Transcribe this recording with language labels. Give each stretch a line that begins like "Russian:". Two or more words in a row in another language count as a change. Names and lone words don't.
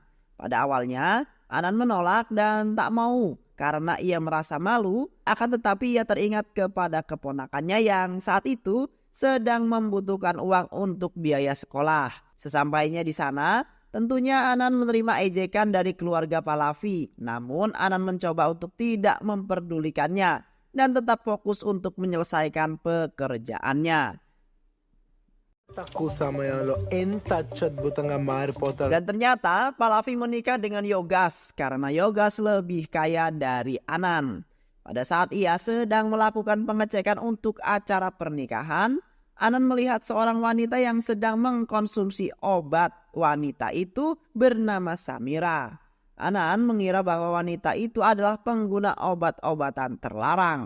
Indonesian: Pada awalnya, Anand menolak dan tak mau karena ia merasa malu, akan tetapi ia teringat kepada keponakannya yang saat itu sedang membutuhkan uang untuk biaya sekolah. Sesampainya di sana, tentunya Anan menerima ejekan dari keluarga Pahlavi. Namun Anan mencoba untuk tidak memperdulikannya dan tetap fokus untuk menyelesaikan pekerjaannya.
Telugu: తక్కువ సమయంలో ఎంత అత్యద్భుతంగా మారిపోతారు.
Indonesian: Dan ternyata Pahlavi menikah dengan Yogas karena Yogas lebih kaya dari Anan. Pada saat ia sedang melakukan pengecekan untuk acara pernikahan, Anan melihat seorang wanita yang sedang mengkonsumsi obat. Wanita itu bernama Samira. Anan mengira bahwa wanita itu adalah pengguna obat-obatan terlarang.